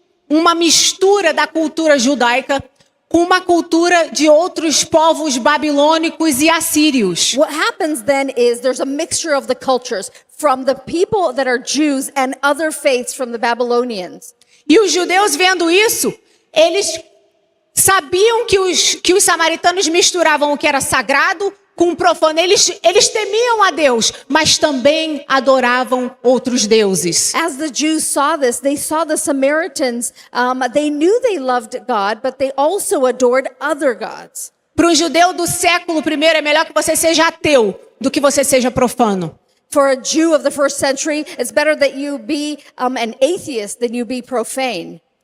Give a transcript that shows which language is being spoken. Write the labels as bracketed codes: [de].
[pt] uma mistura da cultura judaica com uma cultura de outros povos babilônicos e assírios. [en] What happens then is there's a mixture of the cultures from the people that are Jews and other faiths from the Babylonians. [pt] E os judeus vendo isso, eles sabiam que os samaritanos misturavam o que era sagrado com o profano. Eles temiam a Deus, mas também adoravam outros deuses. [en] As the Jews saw this, they saw the Samaritans, they knew they loved God, but they also adored other gods. [pt] Para um judeu do século I, é melhor que você seja ateu do que você seja profano. [en] For a Jew of the first century, it's better that you be an atheist than you be profane.